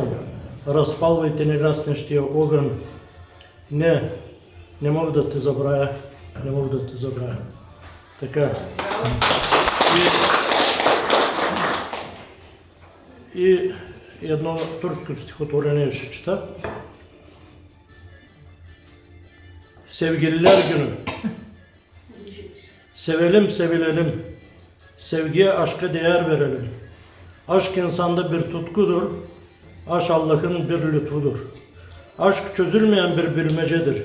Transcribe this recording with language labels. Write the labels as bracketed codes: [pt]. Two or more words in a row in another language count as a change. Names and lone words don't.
[bg] Разпалвайте негаснещия огън. Не мога да те забравя, не мога да те забравя. Така. И едно турско стихотворение ще чета. [tr] Sevgililer günü. Sevelim sevilelim. Sevgiye aşka değer verelim. Aşk insanda bir tutkudur. Aşk Allah'ın bir lütfudur. Aşk çözülmeyen bir bilmecedir.